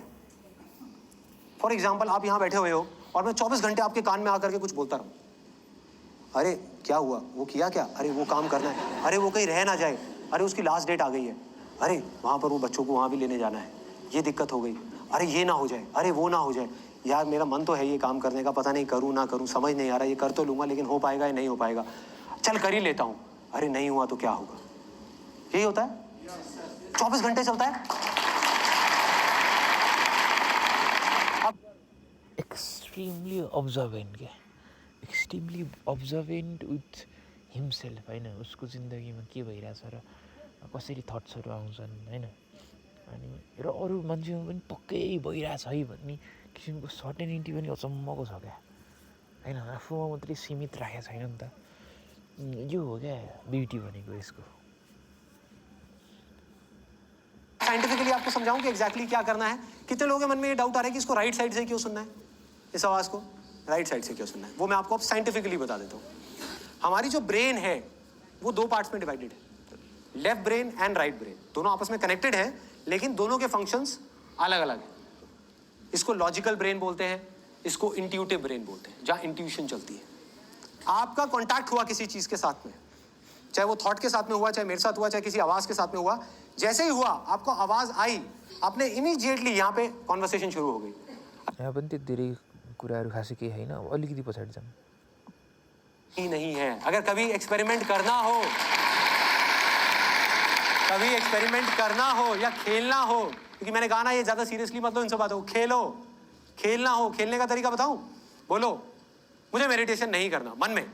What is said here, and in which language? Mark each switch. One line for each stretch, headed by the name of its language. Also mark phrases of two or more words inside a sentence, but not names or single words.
Hindi: फॉर एग्जाम्पल, आप यहां बैठे हुए हो और मैं 24 घंटे आपके कान में आकर के कुछ बोलता रहूं, अरे क्या हुआ, वो किया क्या, अरे वो काम करना है, अरे वो कहीं रह ना जाए, अरे उसकी लास्ट डेट आ गई है, अरे वहां पर वो बच्चों को वहां भी लेने जाना है, ये दिक्कत हो गई, अरे ये ना हो जाए, अरे वो ना हो जाए, यार मेरा मन तो है ये काम करने का, पता नहीं करूँ ना करूँ, समझ नहीं आ रहा, ये कर तो लूंगा लेकिन हो पाएगा या नहीं हो पाएगा, चल कर ही लेता हूँ, अरे नहीं हुआ तो क्या होगा। यही होता है, 24 घंटे चलता है।
English: extremely observant
Nepali: क्या,
English: extremely observant with himself
Nepali: होइन, उसको जिन्दगीमा के भइरहेछ र कसरी थट्सहरू आउँछन् होइन। अनि र अरू मान्छेमा पनि पक्कै भइरहेछ है भन्ने किसिमको सर्टेनिटी पनि अचम्मको छ क्या होइन। आफूमा मात्रै सीमित राखेको छैन नि त। यो हो क्या ब्युटी भनेको यसको।
Hindi: साइंटिफिकली आपको समझाऊं कि एग्जैक्टली क्या करना है। कितने लोगों के मन में ये डाउट आ रहा है कि इसको
English: right side
Hindi: से क्यों सुनना है, इस आवाज़ को
English: right side
Hindi: से क्यों सुनना है। वो मैं आपको अब साइंटिफिकली बता देता हूँ। हमारी जो ब्रेन है वो 2 पार्ट्स में डिवाइडेड है,
English: left brain and right brain.
Hindi: दोनों आपस में कनेक्टेड है लेकिन दोनों के फंक्शंस अलग अलग हैं। इसको
English: logical brain
Hindi: बोलते हैं, इसको
English: intuitive brain
Hindi: बोलते हैं, जहाँ इंट्यूशन चलती है। आपका कॉन्टैक्ट हुआ किसी चीज़ के साथ में, चाहे वो थॉट के साथ में हुआ, चाहे मेरे साथ हुआ, चाहे किसी आवाज़ के साथ में हुआ, जैसे ही हुआ आपको आवाज़ आई, आपने इमीडिएटली यहाँ पे कॉन्वर्सेशन शुरू हो गई।
Nepali: यहाँ पनि त्यो धेरै कुराहरू खासै केही होइन, अब अलिकति पछाडि जाऊँ।
Hindi: ही नहीं है। अगर कभी एक्सपेरिमेंट करना हो, कभी एक्सपेरिमेंट करना हो या खेलना हो, क्योंकि मैंने कहा ना ये ज़्यादा सीरियसली मत लो इन सब बातों को, खेलो, खेलना हो, खेलने का तरीका बताऊं, बोलो मुझे मेडिटेशन नहीं करना मन में।